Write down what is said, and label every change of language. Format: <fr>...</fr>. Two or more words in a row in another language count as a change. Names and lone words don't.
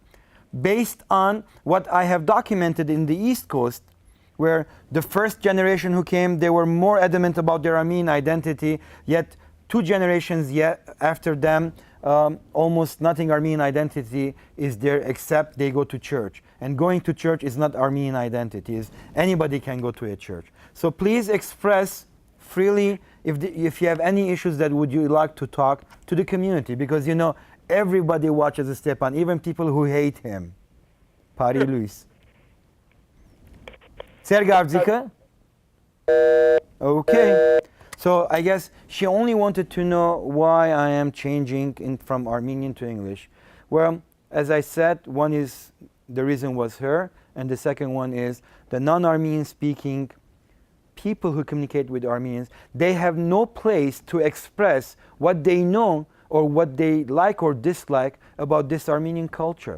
<en>Based on what I have documented in the East Coast, where the first generation who came, they were more adamant about their Armenian identity, yet 2 generations after them, almost nothing Armenian identity is there except they go to church. And going to church is not Armenian identity. Anybody can go to a church. So please express freely if you have any issues that would you like to talk to the community, because you know everybody watches Stepan, even people who hate him.</en> <hy>Bari Luys. Sergavzika?</hy> <en>Okay. So I guess she only wanted to know why I am changing from Armenian to English. Well, as I said, one is the reason was her, and the second one is the non-Armenian speaking people who communicate with Armenians, they have no place to express what they know or what they like or dislike about this Armenian culture.</en>